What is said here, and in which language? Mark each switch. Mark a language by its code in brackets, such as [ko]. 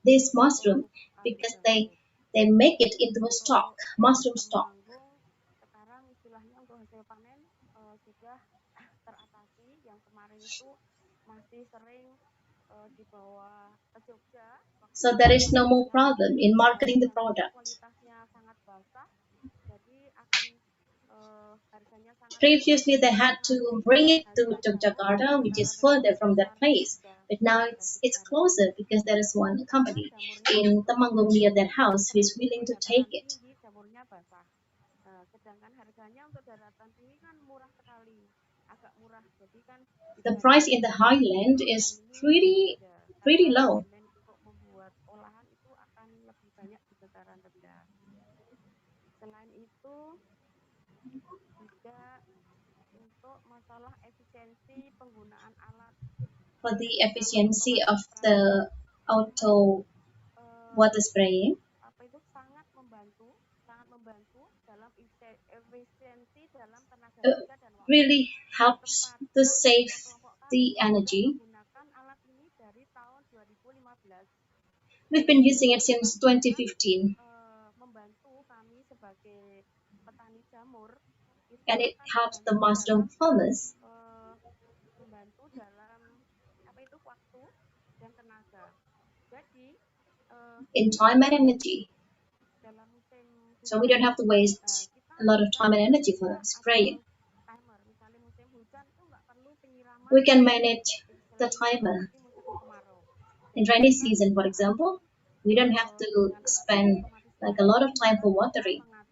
[en] this mushroom because they make it into a stock, mushroom stock. [id] Sekarang istilahnya untuk hasil panen sudah teratasi. Yang kemarin itu masih sering dibawa ke Jogja. [en] So there is no more problem in marketing the product. [id] Kualitasnya sangat basah, jadi akan harganya sangat. [en] Previously they had to bring it to Yogyakarta, which is further from that place. But now it's closer because there is one company in Temanggung near that house who is willing to take it. [id] Jamurnya basah. Sedangkan harganya untuk daratan tinggi kan murah sekali, agak murah. Jadi kan [en] the price in the highland is pretty low. [id] Untuk membuat olahan itu akan lebih banyak di dataran rendah. Selain itu juga untuk masalah efisiensi penggunaan alat. [en] For the efficiency of the auto water spraying, [id] sangat membantu dalam efisiensi dalam tenaga kerja dan waktu. [en] Really helps to save the energy. [id] Menggunakan alat ini dari tahun 2015. [en] We've been using it since 2015. [id] Membantu kami sebagai petani jamur. [en] And it helps the mushroom farmers. [id] Membantu dalam waktu dan tenaga. Jadi [en] in time and energy. [id] dalam musim [en] So we don't have to waste a lot of time and energy for spraying. [id] Timer, misalnya musim hujan itu nggak perlu penyiraman. [en] We can manage the timer. In rainy season, for example, we don't have to spend like a lot of time for watering.